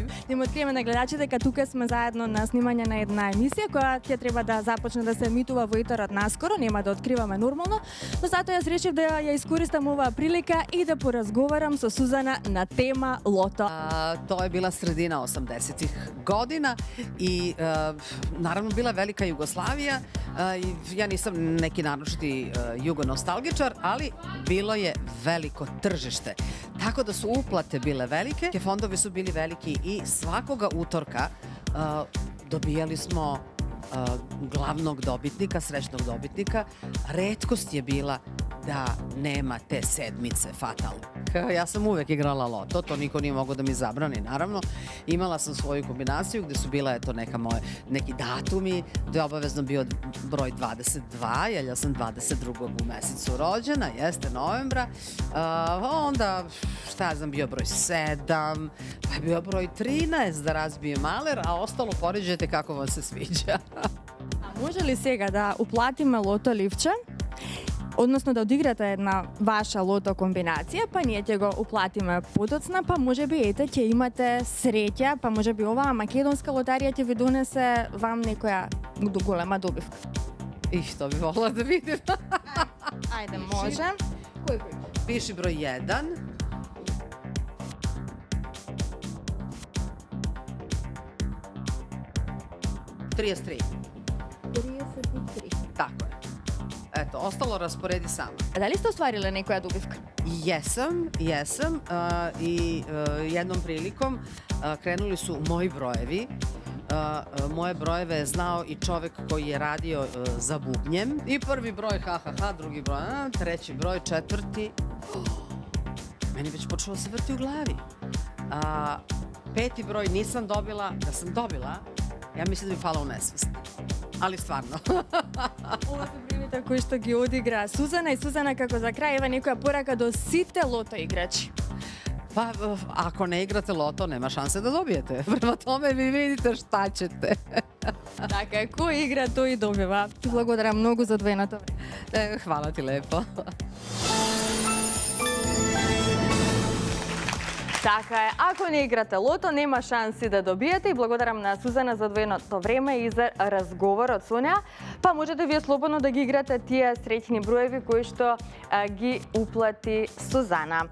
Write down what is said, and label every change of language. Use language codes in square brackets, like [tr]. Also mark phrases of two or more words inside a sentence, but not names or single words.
[mk] Нема откриеме на гледачите дека тука сме заедно на снимање на една емисија која ќе треба да започне да се емитува во етерот наскоро, нема да откриваме нормално, но затоа јас решив да ја искористам оваа прилика и да поразговарам со Сузана на тема лото. [sr] Тоа е била средина 80-тих година и наравно била велика Југославија. Ја нисам неки нарочити југоносталгичар, али било je veliko tržište. Tako da su uplate bile velike, fondovi su bili veliki i svakoga utorka dobijali smo glavnog dobitnika, srećnog dobitnika. Retkost je bila da nema te sedmice fatalne. Ja sam uvek igrala loto, to niko nije mogao da mi zabrani, naravno. Imala sam svoju kombinaciju gde su bila neki datumi, gde je obavezno bio broj 22, jer ja sam 22. u mesecu rođena, jeste novembra. Onda, šta ja znam, bio broj 7, pa je bio broj 13 da razbije maler, a ostalo poređajte kako vam se sviđa. [mk] А може ли сега да уплатиме лото ливче? Односно да одиграте една ваша лото комбинација, па ние ќе го уплатиме подоцна, па можеби ете ќе имате среќа, па можеби оваа македонска лотарија ќе ви донесе вам некоја голема добивка. [sr] I što bi volila da vidim. [mk] Ајде, може. Кој број? [sr] Piši broj 1. ...33. 33. Tako je. Eto, ostalo rasporedi sama. [mk] А дали сте оствариле некоја добивка? [sr] Jesam. I jednom prilikom krenuli su moji brojevi. Moje brojeve je znao i čovek koji je radio za bubnjem. I prvi broj, drugi broj, treći broj, četvrti. Meni već počelo se vrti u glavi. Peti broj nisam dobila. Da sam dobila, ja mislim da bi pala u nesvest. Ali stvarno. [mk] Ова се времето кои што ги одигра Сузана и Сузана како за крај ева некоја порака до сите лото играчи. [sr] Pa, ako ne igrate loto, nema šanse da dobijete. Prema tome vi vidite šta ćete. [mk] Така, кој игра, тој и добива. Ти благодарам многу за одвоеното време. [sr] Hvala ti lepo. [mk] Така е, ако не играте лото, нема шанси да добиете и благодарам на Сузана за одвоеното време и за разговорот со неа. Па можете вие слободно да ги играте тие среќни броеви кои што ги уплати Сузана.